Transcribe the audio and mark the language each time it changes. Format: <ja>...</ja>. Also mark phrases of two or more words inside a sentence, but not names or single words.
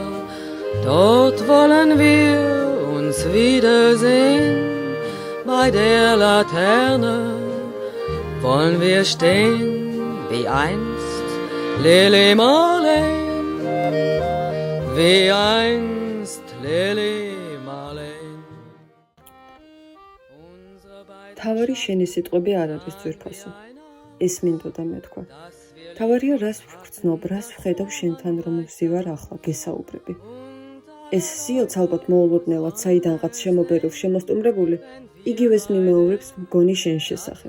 <de>Dort wollen wir uns wiedersehen, bei der Laterne wollen wir stehen, wie einst Lili Marleen, wie einst Lili Marleen.</de> <ka>თავარი შენი სიტყვები არ არის ძვირფასი. ეს მინდოდა მეთქვა. თავარია რას ვგრძნობ, რას ვხედავ შენთან რომ ვზივარ ახლა გესაუბრები. ეს სიოც ალბათ მოულოდნელად საიდანღაც შემობერილ შემოსტუმრებული იგივეს მიმეორებს მგონი შენ შესახებ.</ka>